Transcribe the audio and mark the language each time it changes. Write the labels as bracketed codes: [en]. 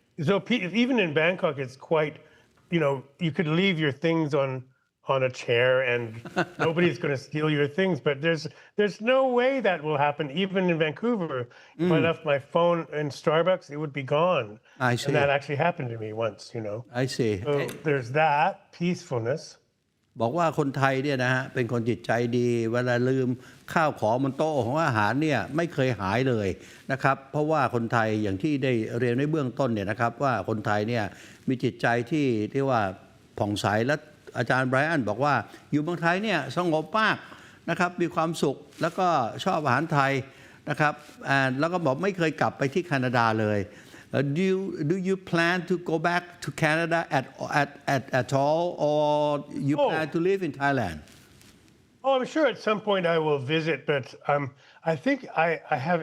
[en] So even in Bangkok, it's quite. You know, you could leave your things on a chair, and nobody's going to steal your things. But there's no way that will happen. Even in Vancouver, if I left my phone in Starbucks, it would be gone. I see. And that actually happened to me once. You know. I see. So there's that peacefulness. [th] บอกว่าคนไทยเนี่ยนะฮะเป็นคนจิตใจดีเวลาลืมข้าวของบนโต๊ะของอาหารเนี่ยไม่เคยหายเลยนะครับเพราะว่าคนไทยอย่างที่ได้เรียนในเบื้องต้นเนี่ยนะครับว่าคนไทยเนี่ยมีจิตใจ ที่ว่าผ่องใสและอาจารย์ไบรอันบอกว่าอยู่เมืองไทยเนี่ยสงบมากนะครับมีความสุขแล้วก็ชอบอาหารไทยนะครับแล้วก็บอกไม่เคยกลับไปที่แคนาดาเลย [en] Do you plan to go back to Canada at all, or you plan to live in Thailand? Oh, I'm sure at some point I will visit, but I think I have.